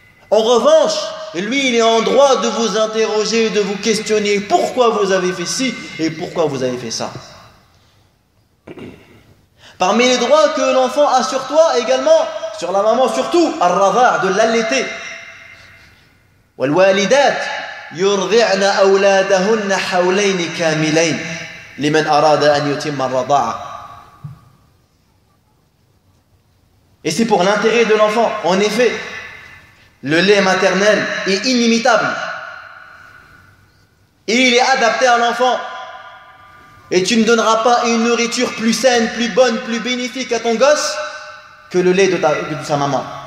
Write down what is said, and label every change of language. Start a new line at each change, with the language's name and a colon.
French: En revanche, lui, il est en droit de vous interroger, de vous questionner pourquoi vous avez fait ci et pourquoi vous avez fait ça. Parmi les droits que l'enfant a sur toi également, sur la maman surtout, ar-radha', de l'allaiter.
Arabic: والوالدات يرضعن أولادهن حولين كاملين لمن أراد أن يتم الرضاعة.
French: Et c'est pour l'intérêt de l'enfant. En effet, le lait maternel est inimitable. Et il est adapté à l'enfant. Et tu ne donneras pas une nourriture plus saine, plus bonne, plus bénéfique à ton gosse que le lait de sa maman.